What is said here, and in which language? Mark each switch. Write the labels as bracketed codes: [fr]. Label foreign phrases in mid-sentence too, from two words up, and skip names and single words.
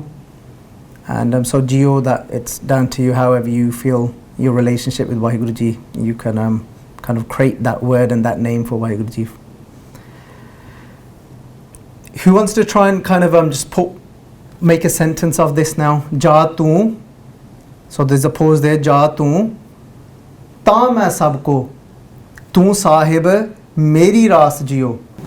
[en] And so Jio, that it's down to you, however you feel your relationship with Waheguruji. You can kind of create that word and that name for Waheguruji. Who wants to try and kind of just make a sentence of this now? [pa] ਜਾ ਤੂੰ. [en] So there's a pause there. [pa] ਜਾ ਤੂੰ. ਤਾ ਮੈਂ ਸਭ ਕੋ। ਤੂ ਸਾਹਿਬੁ ਮੇਰੀ ਰਾਸਿ ਜੀਉ.